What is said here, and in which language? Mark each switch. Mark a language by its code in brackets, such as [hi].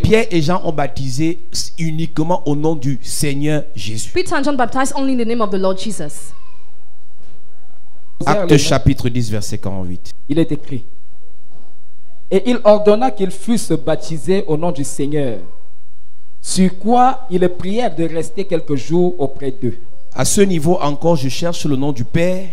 [fr] Pierre et Jean ont baptisé uniquement au nom du Seigneur Jésus. [en] Peter and John baptized only in the name of the Lord Jesus. [fr] Actes chapitre 10, verset 48. Il est écrit: et il ordonna qu'ils fussent baptisés au nom du Seigneur, sur quoi ils prièrent de rester quelques jours auprès d'eux. À ce niveau encore, je cherche le nom du Père,